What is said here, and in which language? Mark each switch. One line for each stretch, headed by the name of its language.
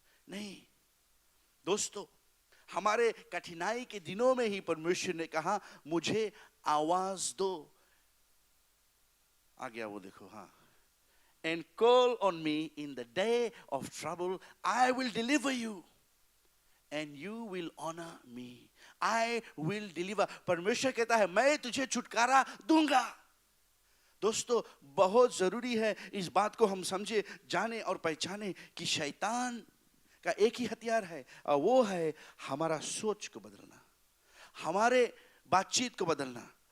Hindi: नहीं दोस्तों, हमारे कठिनाई के दिनों में ही परमेश्वर ने कहा मुझे आवाज दो। आ गया वो, देखो, हाँ,
English: and call on me in the day of trouble, I will deliver you and you will honor me. I will deliver.
Hindi: परमेश्वर कहता है मैं तुझे छुटकारा दूंगा। दोस्तों, बहुत जरूरी है इस बात को हम समझे, जाने और पहचाने कि शैतान का एक ही हथियार है और वो है हमारा सोच को बदलना, हमारे बातचीत को बदलना।